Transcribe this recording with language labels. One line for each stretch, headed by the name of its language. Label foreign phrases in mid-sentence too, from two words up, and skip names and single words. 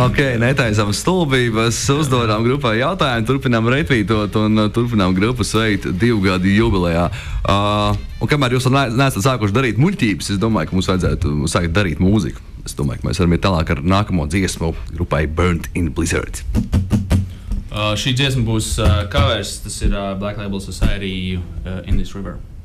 Latvian: Ok, netaisam stulbības, uzdodām grupai jautājumu, turpinām retvītot un turpinām grupu sveikt 2 gadu jubilejā. Un kamēr jūs neesat sākuši darīt muļķības, es domāju, ka mums vajadzētu sākt darīt mūziku. Es domāju, ka mēs varam iet tālāk ar nākamo dziesmu grupai Burned in Blizzard. Šī dziesma būs covers, tas ir Black Label Society In This River.